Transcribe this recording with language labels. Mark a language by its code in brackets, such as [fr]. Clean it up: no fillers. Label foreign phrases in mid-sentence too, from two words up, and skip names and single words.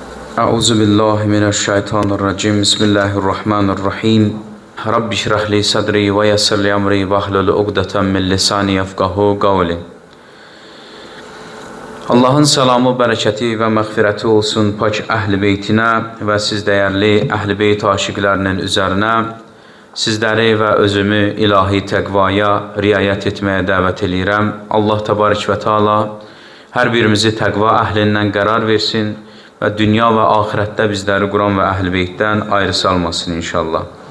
[ar] أعوذ بالله من الشيطان الرجيم. بسم الله الرحمن الرحيم. رب اشرح لي صدري ويسر لي أمري واحلل عقدة من لساني يفقهوا قولي. [az] Allahın salamı, bərəkəti və məğfirəti olsun pak əhl-i beytinə və siz dəyərli əhl-i beyt aşiqlərinin üzərinə, sizləri və özümü ilahi təqvaya riayət etməyə dəvət edirəm. Allah təbarək və teala hər birimizi təqva əhlindən qərar versin və dünya və axirətdə bizləri Quran və əhl-i beytdən ayrı salmasın inşallah.